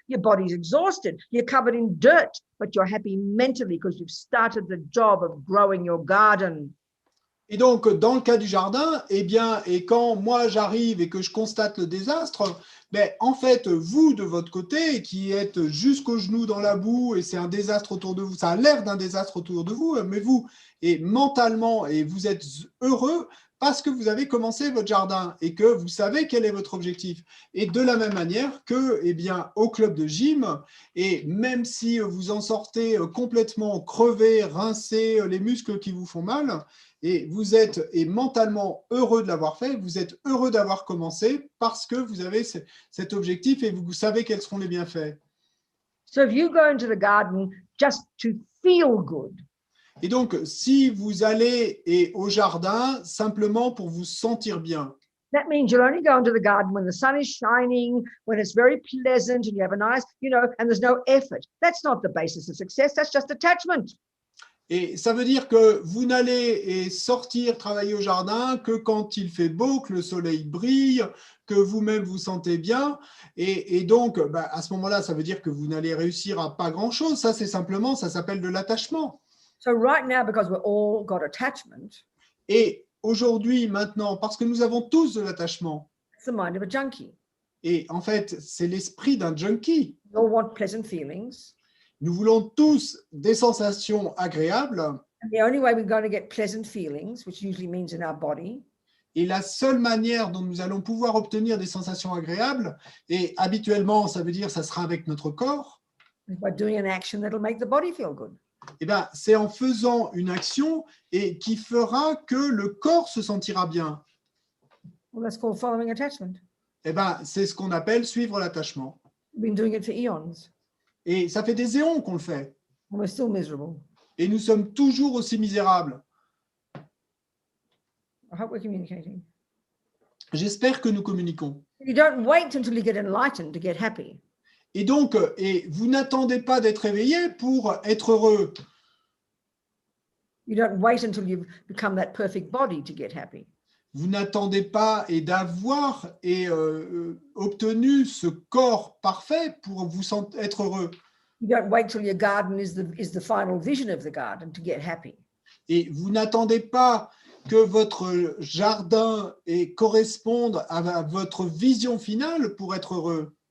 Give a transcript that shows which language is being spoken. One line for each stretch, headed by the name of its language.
English: Your body's exhausted. You're covered in dirt, but you're happy mentally because you've started the job of growing your garden.
French: Et donc, dans le cas du jardin, eh bien, et quand moi j'arrive et que je constate le désastre, ben, en fait, vous de votre côté, qui êtes jusqu'aux genoux dans la boue et c'est un désastre autour de vous, ça a l'air d'un désastre autour de vous, mais vous, et mentalement, et vous êtes heureux parce que vous avez commencé votre jardin et que vous savez quel est votre objectif. Et de la même manière que, eh bien, au club de gym, et même si vous en sortez complètement crevé, rincé, les muscles qui vous font mal, et vous êtes mentalement heureux de l'avoir fait, vous êtes heureux d'avoir commencé parce que vous avez cet objectif et vous savez quels seront les bienfaits.
English: So if you go into the garden just to feel good,
French: et donc, si vous allez au jardin simplement pour vous sentir bien,
English: that means you'll only go into the garden when the sun is shining, when it's very pleasant and you have a nice, you know, and there's no effort. That's not the basis of success. That's just attachment.
French: Et ça veut dire que vous n'allez sortir travailler au jardin que quand il fait beau, que le soleil brille, que vous-même vous sentez bien. Et donc, bah, à ce moment-là, ça veut dire que vous n'allez réussir à pas grand-chose. Ça, c'est simplement, ça s'appelle de l'attachement.
English: So right now, because we've all got attachment,
French: et aujourd'hui, maintenant, parce que nous avons tous de l'attachement,
English: it's the mind of a junkie.
French: et en fait, c'est l'esprit d'un junkie.
English: We all want pleasant feelings.
French: Nous voulons tous des sensations agréables.
English: And the only way we're going to get pleasant feelings, which usually means in our body,
French: Et la seule manière dont nous allons pouvoir obtenir des sensations agréables, et habituellement, ça veut dire ça sera avec notre corps,
English: is by doing an action that'll make the body feel good.
French: eh bien, c'est en faisant une action et qui fera que le corps se sentira bien.
English: Well, that's called following attachment.
French: Eh bien, c'est ce qu'on appelle suivre l'attachement.
English: We've been doing it for eons,
French: Et ça fait des éons qu'on le fait.
English: and we're still miserable.
French: Et nous sommes toujours aussi misérables.
English: I hope we're communicating.
French: J'espère que nous communiquons.
English: You don't wait until you get enlightened to get happy.
French: Et donc, et vous n'attendez pas d'être réveillé pour être heureux.
English: You don't wait until you've become that perfect body to get happy.
French: Vous n'attendez pas et d'avoir obtenu ce corps parfait pour vous être heureux.
English: You don't wait till your garden is the final vision of the garden to get happy.
French: Et vous n'attendez pas que votre jardin corresponde à votre vision finale pour être heureux.